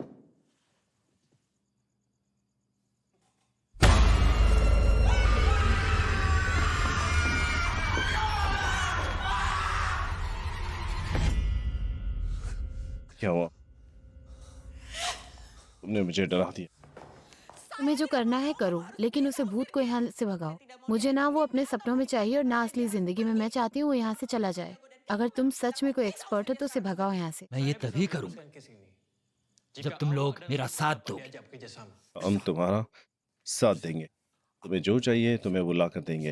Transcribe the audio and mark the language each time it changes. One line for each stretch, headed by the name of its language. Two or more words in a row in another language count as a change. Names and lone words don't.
Hindi: क्या हुआ? तुमने मुझे डरा दिया। तुम्हें जो करना है करो, लेकिन उसे भूत को यहाँ से भगाओ। मुझे ना वो अपने सपनों में चाहिए और ना असली जिंदगी में। मैं चाहती हूँ वो यहाँ से चला जाए। अगर तुम सच में कोई एक्सपर्ट हो तो उसे भगाओ यहाँ से। मैं ये तभी करूंगा
Indonesian: ke sini.
Hindi: जब तुम लोग मेरा साथ दोगे।
Indonesian: Diajak kerjasama.
Hindi: हम तुम्हारा साथ देंगे। तुम्हें जो चाहिए तुम्हें वो ला कर देंगे।